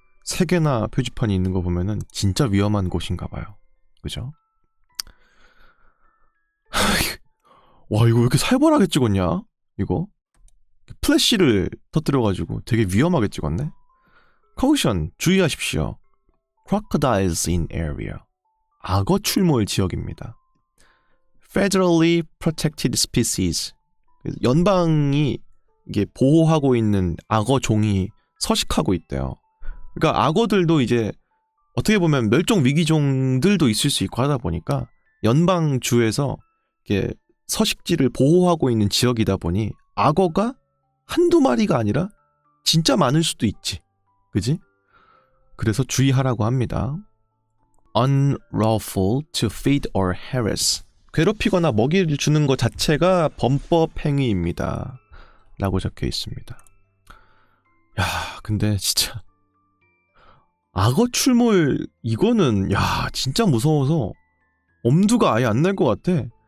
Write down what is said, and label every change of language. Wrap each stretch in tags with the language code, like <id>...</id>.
<ko>3개나 표지판이 있는 거 보면은 진짜 위험한 곳인가 봐요. 그죠? 와, 이거 왜 이렇게 살벌하게 찍었냐? 이거? 플래시를 터뜨려가지고 되게 위험하게 찍었네?</ko> <en>Caution,</en> <ko>주의하십시오.</ko> <en>Crocodiles in area.</en> <ko>악어 출몰 지역입니다.</ko> <en>Federally protected species.</en> <ko>연방이 이게 보호하고 있는 악어 종이 서식하고 있대요. 그러니까 악어들도 이제 어떻게 보면 멸종 위기종들도 있을 수 있고 하다 보니까 연방주에서 이게 서식지를 보호하고 있는 지역이다 보니 악어가 한두 마리가 아니라 진짜 많을 수도 있지. 그지? 그래서 주의하라고 합니다.</ko> <en>Unlawful to feed or harass.</en> <ko>괴롭히거나 먹이를 주는 것 자체가 범법 행위입니다. 라고 적혀 있습니다. 야, 근데 진짜 악어 출몰 이거는 야 진짜 무서워서 엄두가 아예 안 날 것 같아.</ko>